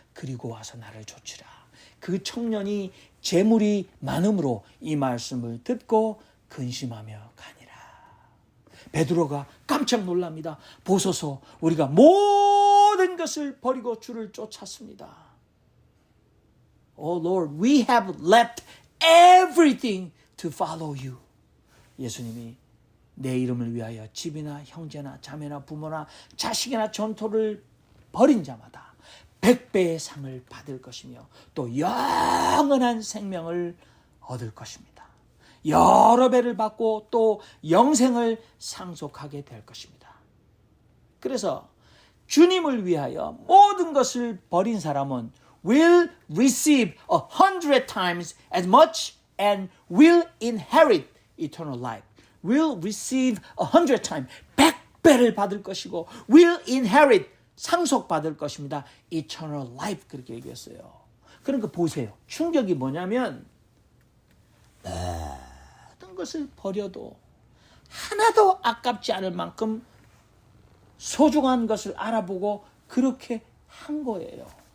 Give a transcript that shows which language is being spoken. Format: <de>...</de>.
<ko>그리고 와서 나를 좇으라. 그 청년이 재물이 많음으로 이 말씀을 듣고 근심하며 가니라. 베드로가 깜짝 놀랍니다. 보소서 우리가 모든 것을 버리고 주를 쫓았습니다.</ko> <en>Oh Lord, we have left everything to follow you.</en> <ko>예수님이 내 이름을 위하여 집이나 형제나 자매나 부모나 자식이나 전토를 벌인 자마다 100배의 상을 받을 것이며 또 영원한 생명을 얻을 것입니다. 여러 배를 받고 또 영생을 상속하게 될 것입니다. 그래서 주님을 위하여 모든 것을 버린 사람은</ko> <en>will receive 100 times as much and will inherit eternal life. will receive 100 times</en> <ko>100배를 받을 것이고</ko> <en>will inherit</en> <ko>상속받을 것입니다.</ko> <en>eternal life</en> <ko>그렇게 얘기했어요. 그러니까 보세요. 충격이 뭐냐면 모든 것을 버려도 하나도 아깝지 않을 만큼 소중한 것을 알아보고 그렇게 한 거예요.</ko>